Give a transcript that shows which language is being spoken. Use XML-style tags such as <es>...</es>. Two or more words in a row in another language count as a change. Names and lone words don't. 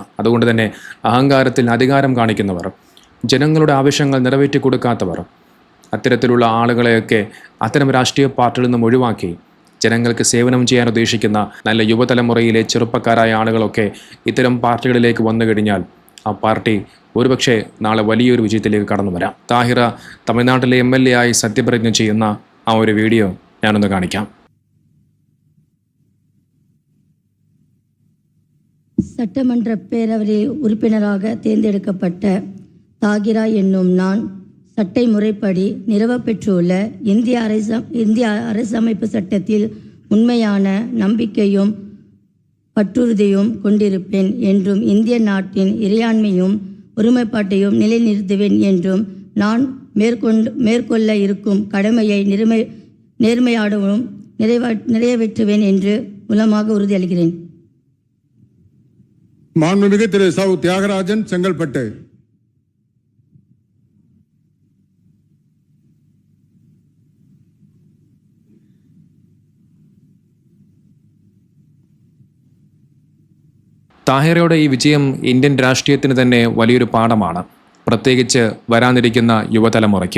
<ml>അതുകൊണ്ട് തന്നെ അഹങ്കാരത്തിൽ അധികാരം കാണിക്കുന്നവർ, ജനങ്ങളുടെ ആവശ്യങ്ങൾ നിറവേറ്റി കൊടുക്കാത്തവർ, അത്തരത്തിലുള്ള ആളുകളെയൊക്കെ അത്തരം രാഷ്ട്രീയ പാർട്ടിയിൽ നിന്നും ഒഴിവാക്കി ജനങ്ങൾക്ക് സേവനം ചെയ്യാൻ ഉദ്ദേശിക്കുന്ന നല്ല യുവതലമുറയിലെ ചെറുപ്പക്കാരായ ആളുകളൊക്കെ ഇത്തരം പാർട്ടികളിലേക്ക് വന്നു കഴിഞ്ഞാൽ ആ പാർട്ടി ഒരുപക്ഷെ നാളെ വലിയൊരു വിജയത്തിലേക്ക് കടന്നു വരാം. താഹിറ തമിഴ്നാട്ടിലെ MLA ആയി സത്യപ്രതിജ്ഞ ചെയ്യുന്ന ആ ഒരു വീഡിയോ ഞാനൊന്ന് കാണിക്കാം.</ml> <ta>சட்டமன்ற பேரவை உறுப்பினராக தேர்ந்தெடுக்கப்பட்ட தாகிரா என்னும் நான் சட்டை முறைப்படி நிறுவப்பெற்றுள்ள இந்திய அரசமைப்பு சட்டத்தில் உண்மையான நம்பிக்கையும் பற்றுறுதியும் கொண்டிருப்பேன் என்றும் இந்திய நாட்டின் இறையாண்மையும் ஒருமைப்பாட்டையும் நிலைநிறுத்துவேன் என்றும் நான் மேற்கொள்ள இருக்கும் கடமையை நேர்மையாடவும் நிறைவேற்றுவேன் என்று மூலமாக உறுதியளிக்கிறேன். மாண்புமிகு திரு சௌ தியாகராஜன், செங்கல்பட்டு.</ta> <ml>താഹിറയുടെ ഈ വിജയം ഇന്ത്യൻ രാഷ്ട്രീയത്തിന് തന്നെ വലിയൊരു പാഠമാണ്, പ്രത്യേകിച്ച് വരാനിരിക്കുന്ന യുവതലമുറയ്ക്ക്.</ml>